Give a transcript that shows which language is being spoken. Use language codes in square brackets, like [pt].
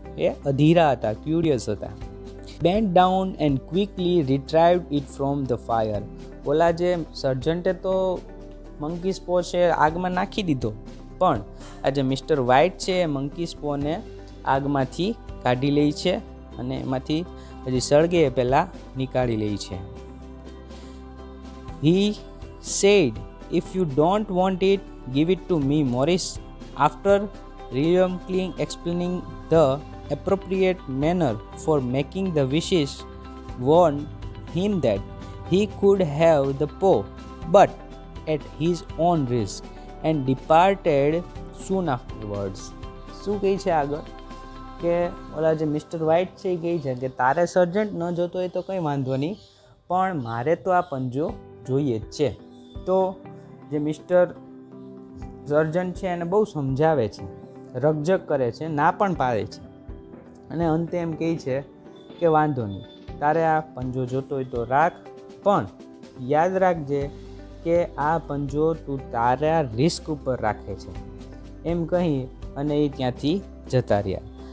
[gu] એ અધીરા હતા, ક્યુરિયસ હતા. [en] Bent down and quickly retrieved it from the fire. [gu] ઓલા જે સર્જન્ટે તો મંકી સ્પો છે આગમાં નાખી દીધો, પણ આ જે મિસ્ટર વ્હાઇટ છે એ મંકી સ્પોને આગમાંથી કાઢી લે છે અને એમાંથી હજી સળગે એ પહેલાં નીકાળી લે છે. [en] He said, if you don't want it, give it to me, Morris. After reluctantly explaining the appropriate manner for making the wishes, warned him that he could have the paw, but at his own risk, and departed soon afterwards. [gu] શું કહે છે આગળ કે ઓલા જે Mr White છે એ કહે છે કે તારે સર્જન્ટ ન જોતો હોય તો કંઈ વાંધો નહીં, પણ મારે તો આ પંજો જોઈએ જ છે. તો જે મિસ્ટર સર્જન્ટ છે એને બહુ સમજાવે છે, રકઝક કરે છે, ના પણ પાડે છે અને અંતે એમ કહે છે કે વાંધો નહીં, તારે આ પંજો જોતો હોય તો રાખ, પણ યાદ રાખજે કે આ પંજો તું તારા રિસ્ક ઉપર રાખે છે, એમ કહી અને એ ત્યાંથી જતા રહ્યા.